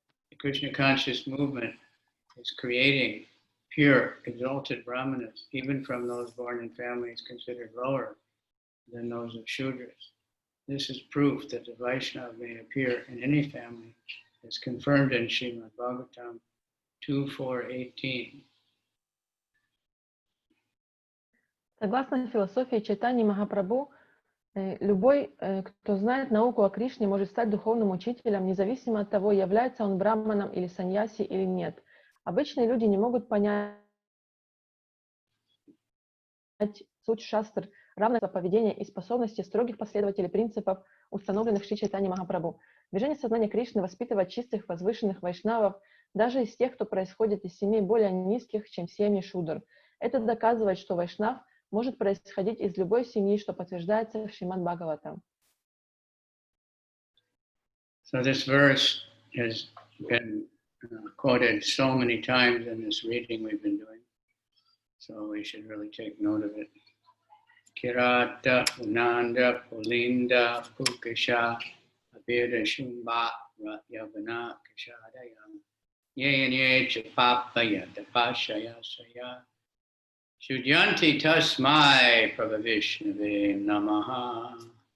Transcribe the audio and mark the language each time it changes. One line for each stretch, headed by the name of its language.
English: The Krishna conscious movement is creating pure, exalted Brahmanas, even from those born in families considered lower than those of Shudras. This is proof that the Vaishnava may appear in any family, as confirmed in Srimad Bhagavatam 2.4.18.
Russian: Согласно философии Чайтаньи Махапрабху, любой, кто знает науку о Кришне, может стать духовным учителем, независимо от того, является он браманом или саньяси или нет. Обычные люди не могут понять суть шастр, равенство поведения и способности строгих последователей принципов, установленных Шри Чайтаньей Махапрабху. Движение сознания Кришны воспитывает чистых, возвышенных вайшнавов, даже из тех, кто происходит из семей более низких, чем семьи шудр. Это доказывает, что вайшнав может происходить из любой семьи, что подтверждается в Шримад Бхагаватам.
English: So this verse has been quoted so many times in this reading we've been doing. So we should really take note of it.
Sanskrit: Kirata, Unanda, Pulinda, Pukasha, Abhida, Shumba, Yavana, Kashadaya, Ye and Ye, Chapapaya, Dapashaya, Saya, Shudyanti Tasmai, Prabhavishnave Namaha.